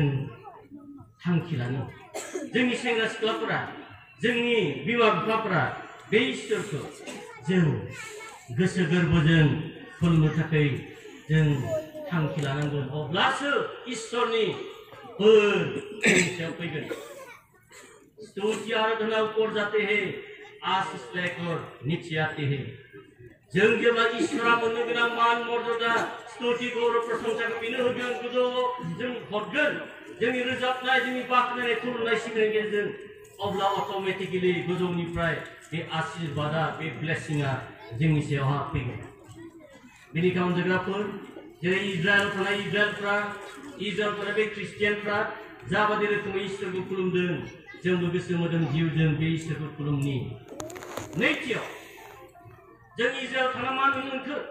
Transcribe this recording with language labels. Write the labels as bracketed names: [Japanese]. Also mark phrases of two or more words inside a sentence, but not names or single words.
[Bodo] थांखि लानो जोंनि सेंग्रा सिख्लाफोरा जोंनि बिमा बिफाफोरा बे इसोरखौ जों गोसो गोरबोजों खुलुमनो थाखाय जों थांखि लानांगोन अब्लासो इसोरनि बोर जोंनि सायाव फैगोन [Hindi] स्तुति आराधना ऊपर जाते हैं आशीष लेकर नीचे आते हैं [Bodo] जों जेब्ला इसोरा मोननो गोनां मान मर्यादा स्तुति गौरव प्रशंसाखौ बेनो होगोन गोजौआव जों हरगोन जोंनि रोजाबनाय जोंनि बाख्नायनाय खुलुमनाय सिबिनायनि गेजेरजों अब्ला अट'मेटिकेलि गोजौनिफ्राय बे आशीर्वादा बे ब्लेसिंआ जोंनि सायावहा फैगोन बेनिखायनो अनजाग्राफोर जेरै इजराइल थानाय इजराइलफोरा बे ख्रिस्टियानफ्रा जाबादि रोखोमै इसोरखौ खुलुमदों जोंबो गोसो मोदोम जिउजों बे इसोरखौ खुलुमनि नैथियाव जों इजराइल थाना मा नुनो मोनखो